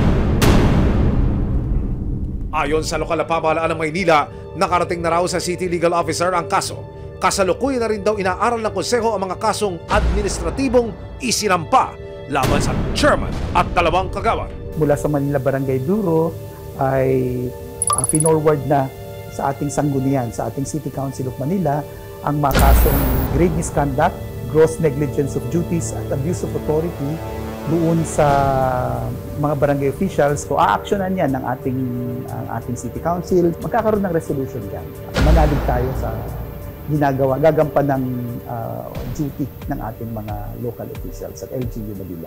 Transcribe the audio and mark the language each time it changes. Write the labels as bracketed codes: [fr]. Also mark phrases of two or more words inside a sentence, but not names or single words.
[tl] Ayon sa lokal na pamahalaan ng Maynila, nakarating na raw sa City Legal Officer ang kaso. Kasalukuyan na rin daw inaaral ng konseho ang mga kasong administratibong isinampa laban sa chairman at 2 kagawad. Mula sa Manila Barangay Bureau ay finorward na sa ating sanggunian, sa ating City Council of Manila, ang mga kasong [en] grave misconduct, gross negligence of duties at abuse of authority [tl] doon sa mga [en] barangay officials. [tl] So, aaksyonan yan ng ating City Council. Magkakaroon ng resolution yan. Manalig tayo sa gagampan ng duty ng ating mga [en] local officials [tl] at LGU Manila.